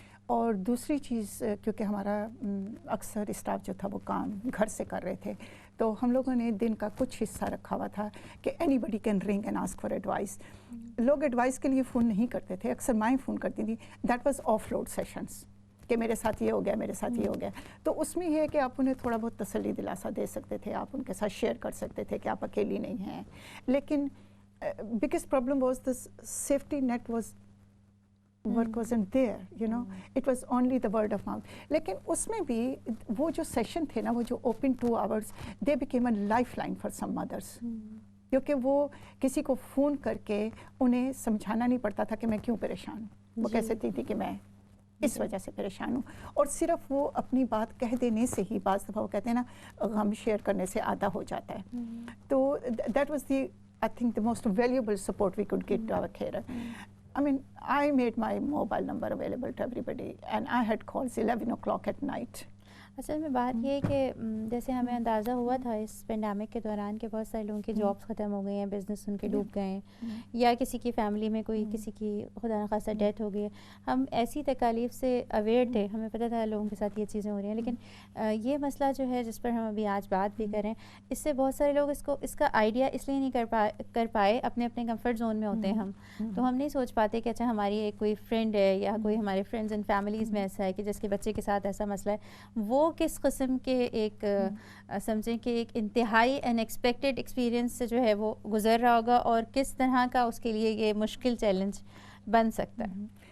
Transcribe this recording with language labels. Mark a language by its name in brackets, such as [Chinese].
[Urdu] اور دوسری چیز, کیونکہ ہمارا اکثر اسٹاف جو تھا وہ کام گھر سے کر رہے تھے, تو ہم لوگوں نے دن کا کچھ حصہ رکھا ہوا تھا کہ [English] Anybody can ring and ask for advice. [Urdu] لوگ ایڈوائس کے لیے فون نہیں کرتے تھے, اکثر مائیں فون کرتی تھیں. [English] that was of load sessions [Urdu] کہ میرے ساتھ یہ ہو گیا, میرے ساتھ یہ ہو گیا. تو اس میں یہ ہے کہ آپ انہیں تھوڑا بہت تسلی دلاسا دے سکتے تھے, آپ ان کے ساتھ شیئر کر سکتے تھے کہ آپ اکیلی نہیں ہیں. لیکن [English] Biggest problem was this safety net was work wasn't there, you know, it was only the word of mouth. [Urdu] لیکن اس میں بھی وہ جو سیشن تھے نا, وہ جو [English] open 2 hours, they became a lifeline for some mothers. [Urdu] کیونکہ وہ کسی کو فون کر کے انہیں سمجھانا نہیں پڑتا تھا کہ میں کیوں پریشان ہوں. وہ کہہ سکتی تھی کہ میں اس وجہ سے پریشان ہوں, اور صرف وہ اپنی بات کہہ دینے سے ہی, بعض دفعہ وہ کہتے ہیں نا غم شیئر کرنے سے آدھا ہو جاتا ہے. تو [English] that was the, I think, the most valuable support we could give to our carer. I mean, I made my mobile number available to everybody, and I had calls 11 o'clock at night. [Urdu] اصل میں بات یہ ہے کہ جیسے ہمیں اندازہ ہوا تھا اس پینڈیمک کے دوران کہ بہت سارے لوگوں کی جابس ختم ہو گئی ہیں، بزنس ان کے ڈوب گئے ہیں، یا کسی کی فیملی میں کوئی کسی کی خدا نخواستہ ڈیتھ ہو گئی ہے. ہم ایسی تکالیف سے اویئر تھے، ہمیں پتہ تھا لوگوں کے ساتھ یہ چیزیں ہو رہی ہیں، لیکن یہ مسئلہ جو ہے جس پر ہم ابھی آج بات بھی کریں، اس سے بہت سارے لوگ اس کا آئیڈیا اس لیے نہیں کر پائے، اپنے کمفرٹ زون میں ہوتے ہیں ہم، تو ہم نہیں سوچ پاتے کہ اچھا ہماری ایک کوئی فرینڈ ہے یا کوئی ہمارے فرینڈز اینڈ فیملیز میں ایسا ہے کہ جس کے بچے کے ساتھ ایسا مسئلہ ہے، وہ کس قسم کے ایک سمجھیں کہ ایک انتہائی ان ایکسپیکٹڈ ایکسپیرئنس سے جو ہے وہ گزر رہا ہوگا، اور کس طرح کا اس کے لیے یہ مشکل چیلنج بن سکتا ہے.